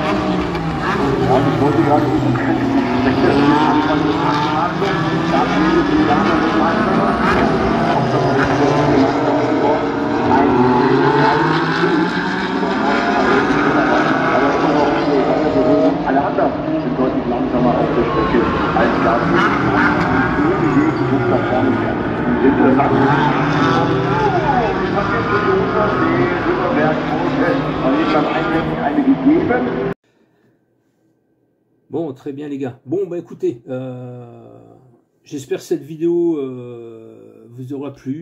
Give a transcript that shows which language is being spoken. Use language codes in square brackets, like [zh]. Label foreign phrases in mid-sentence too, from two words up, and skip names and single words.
[de] Ja, ich wollte gerade alle anderen sind deutlich langsamer auf der Strecke als das. Nach vorne fährt. Interessant. [fr] Bon, très bien les gars. Bon, bah écoutez, j'espère que cette vidéo vous aura plu.